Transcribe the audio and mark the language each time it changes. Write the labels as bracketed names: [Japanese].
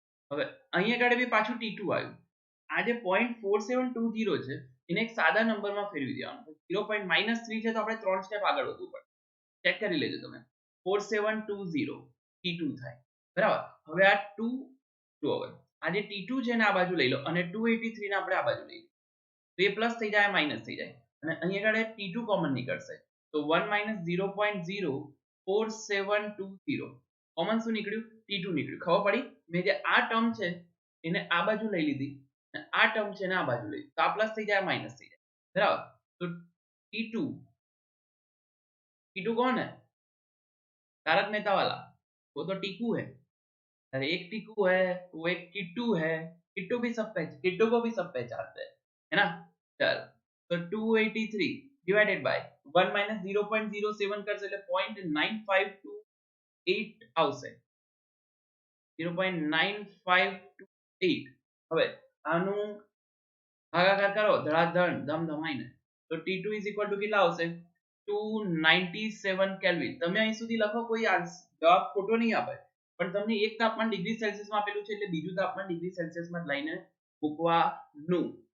[Gujarati] હવે અહીંયા આગળ બી પાછું T2 આવ્યું આ જે 0.4720 છે એને એક સાદા નંબરમાં ફેરવી દેવાનું 0.-3 છે તો આપણે 3 સ્ટેપ આગળ વધવું પડે ચેક કરી લેજો તમે 4720 T2 થાય બરાબર હવે આ 2 જો હવે આ જે T2 છે ને આ બાજુ લઈ લો અને 283 ને આપણે આ બાજુ લઈ લો તો એ પ્લસ થઈ જાય માઈનસ થઈ જાય અને અહીંયા આગળ T2 કોમન નીકળશે તો 1 - 0.04720 કોમન શું નીકળ્યું T2 નીકળ્યું ખબર પડી મેં જે આ ટર્મ છે એને આ બાજુ લઈ લીધી અને આ ટર્મ છે ને આ બાજુ લઈ તો આ પ્લસ થઈ જાય માઈનસ થઈ જાય બરાબર તો T2 [Hindi] टीटू कौन है? तारक मेहता वाला, वो तो टीकू है। अरे एक टीकू है, वो एक किट्टू है। किट्टू को भी सब पहचानते हैं, है ना? चल, तो 283 डिवाइडेड बाय 1 माइनस 0.07 कर [Gujarati] એટલે 0.9528 આવશે, 0.9528। હવે આનું ભાગાકાર કરો ધડાધડ ધમધમાઈને, તો T2 ઇઝ ઇક્વલ ટુ કેટલા આવશે? 297 કેલ્વિન। તમે અહીં સુધી લખો, કોઈ જવાબ ખોટો નહીં આપે, પણ તમને એક તાપમાન ડિગ્રી સેલ્સિયસમાં આપેલું છે એટલે બીજું તાપમાન ડિગ્રી સેલ્સિયસમાં જ લઈને મૂકવાનું।